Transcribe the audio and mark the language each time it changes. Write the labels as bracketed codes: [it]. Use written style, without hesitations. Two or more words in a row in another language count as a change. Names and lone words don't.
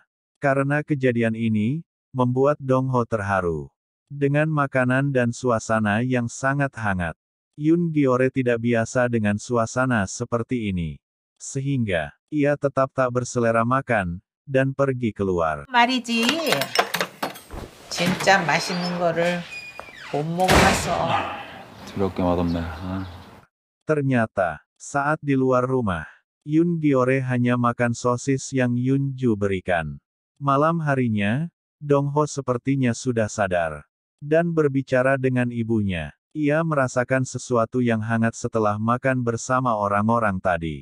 [id] Karena kejadian ini, membuat Dong Ho terharu. Dengan makanan dan suasana yang sangat hangat, Yoon Gyeore tidak biasa dengan suasana seperti ini. Sehingga, ia tetap tak berselera makan, dan pergi keluar. [ko] 말이지. 진짜 맛있는 거를 못 먹어봤어. 더럽게 맛없네. [id] Ternyata, saat di luar rumah, Yoon Gyeore hanya makan sosis yang Yoonju berikan. Malam harinya, Dong Ho sepertinya sudah sadar. Dan berbicara dengan ibunya. Ia merasakan sesuatu yang hangat setelah makan bersama orang-orang tadi.